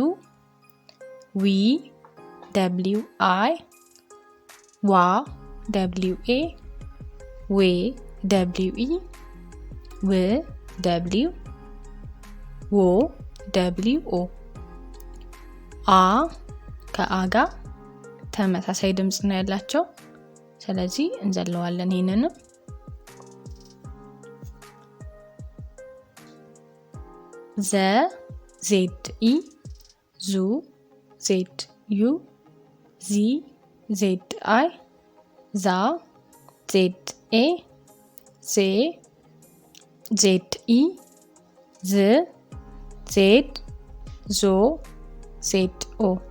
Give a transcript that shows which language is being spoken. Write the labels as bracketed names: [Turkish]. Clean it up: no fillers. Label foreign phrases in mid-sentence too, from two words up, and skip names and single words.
[Amharic] ዊ ደብሊው አይ ዋ ደብሊው ኤ ዌ ደብሊው ኢ ው ደብሊው ዎ ደብሊው ኦ አ ከአ ጋር ተመሳሳይ ድምጽ ነው ያላቸው። ስለዚህ እንዘለዋለን ይሄንንም ዘ ዜድ ኢ ዙ ዜድ ዩ ዚ ዜድ አይ ዛ ዜድ ኤ ዜ ዜድ ኢ ዝ ዜድ ዞ ዜድ ኦ